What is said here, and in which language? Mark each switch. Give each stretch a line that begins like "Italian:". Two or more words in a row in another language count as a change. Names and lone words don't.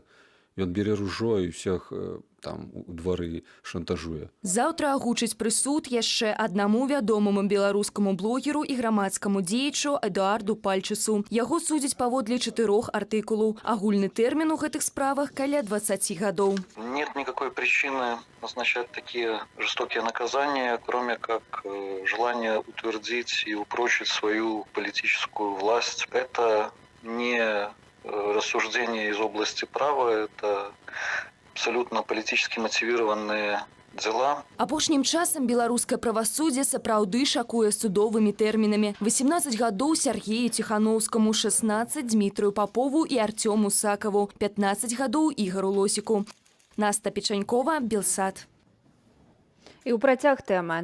Belarusian: Ён бере ружо і всех там у двары шантажуе. Заўтра агучыць прысуд яшчэ аднаму вядомаму беларускаму блогеру і грамадскаму дзеячу Эдуарду Пальчысу. Яго судзяць паводле 4 артыкулаў. Агульны тэрмін у гэтых справах каля 20 гадоў.
Russian: Нет никакой причины назначать такие жестокие наказания, кроме как желание утвердить и упрочить свою политическую власть. Это не рассуждения из области права, это абсолютно политически мотивированные дела.
Belarusian: Апошнім часам беларускае правасуддзе сапраўды шакуе судовымі тэрмінамі. 18 гадоў Сергею Ціхановскаму, 16 Дмітрыю Папову і Артёму Сакаву, 15 гадоў Ігару Лосіку. Наста Печанькова, Белсат. І ў працяг тэмы.